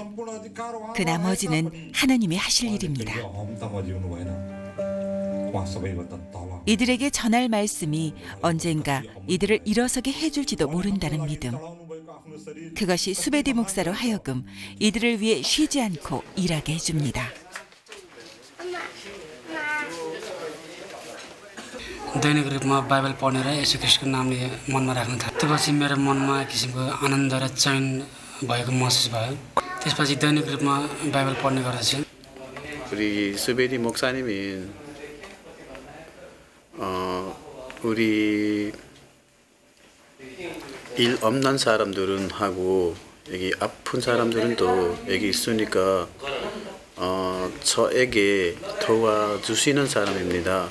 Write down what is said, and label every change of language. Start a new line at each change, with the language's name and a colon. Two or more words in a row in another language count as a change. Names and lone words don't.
Korean: 그 나머지는 하나님이 하실 일입니다. 이들에게 전할 말씀이 언젠가 이들을 일어서게 해줄지도 모른다는 믿음. 그것이 수베디 목사로 하여금 이들을 위해 쉬지 않고 일하게 해줍니다.
Nepali: दैनिक रूपमा बाइबल पढेर यसु ख्रीष्टको नामले मनमा राख्न थालेँ। त्यसपछि मेरो मनमा एक किसिमको आनन्द र चयन भएको महसुस भयो। त्यसपछि दैनिक रूपमा बाइबल पढ्ने गर्दछु।
Korean: 우리 수베디 목사님이 우리 일 없는 사람들은 하고 여기 아픈 사람들은 또 여기 있으니까 저에게 도와주시는 사람입니다.